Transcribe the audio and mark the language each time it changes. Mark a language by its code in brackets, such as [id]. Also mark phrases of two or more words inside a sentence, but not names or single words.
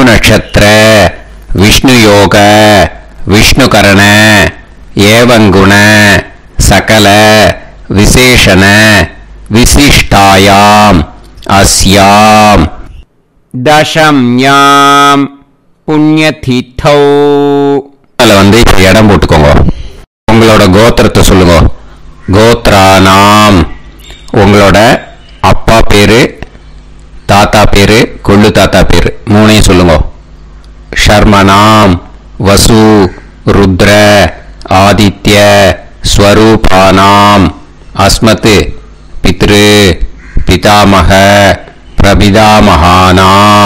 [sa] नक्षत्र विष्णु योग विष्णुकरण एवं गुण सकल विशेषण विशिष्टायाम् अस्याम् दशम्यां पुण्यतिथौ [ta] வந்து இடம் போட்டுக்கோங்க. உங்களோட கோத்திரத்தை சொல்லுங்க. கோத்ரானாம் உங்களோட அப்பா பேரு, தாத்தா பேரு, கொள்ளு தாத்தா பேரு மூணையும் சொல்லுங்க. [sa] शर्मणाम् वसु रुद्र आदित्य स्वरूपाणाम् अस्मत् पितृ पितामह प्रपितामहानाम्.